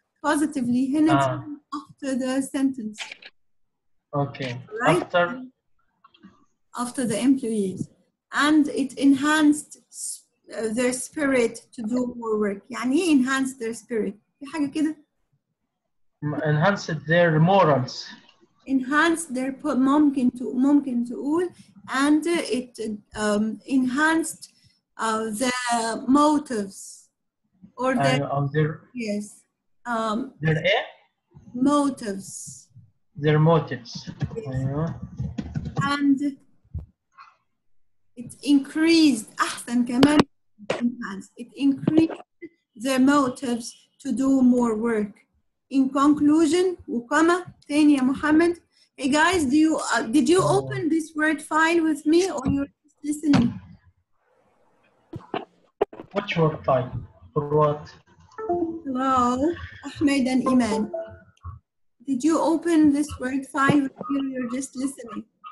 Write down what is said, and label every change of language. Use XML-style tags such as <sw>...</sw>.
<ar>هنا</ar> <en>after the sentence. Okay. Right? After the employees. And it enhanced their spirit to do more work.</en> <ar>يعني ايه</ar> <en>enhance their spirit؟</en> <ar>في حاجة كده؟</ar> <en>enhanced their morals. Enhanced their</en> <ar>ممكن تقول</ar> <en>and it enhanced the motives or their yes their motives. Their motives. Yes. And it increased</en> <ar>أحسن كمان</ar> <en>enhanced. It increased their motives to do more work. In conclusion,</en> <ar>وكما تاني يا محمد.</ar> <en>Hey guys, did you open this word file with me or you're just listening? Which word file? For what? Hello, Ahmed and Iman. Did you open this word file with me or you're just listening?</en>